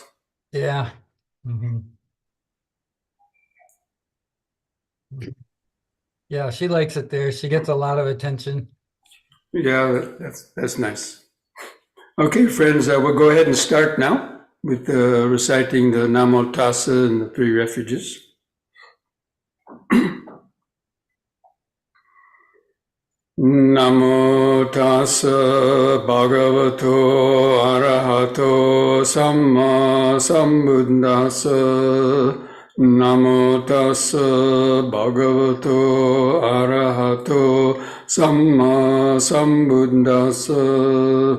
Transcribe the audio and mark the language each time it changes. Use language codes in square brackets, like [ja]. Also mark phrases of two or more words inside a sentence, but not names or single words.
[en] yeah. Mhm. Yeah, she likes it there. She gets a lot of attention. Yeah, that's nice. Okay, friends, we'll go ahead and start now with reciting the [pi] Namo Tassa [en] and the three refuges. [pi] Namo tassa bhagavato arahato samma sambuddhassa. Namo tassa bhagavato arahato samma sambuddhassa.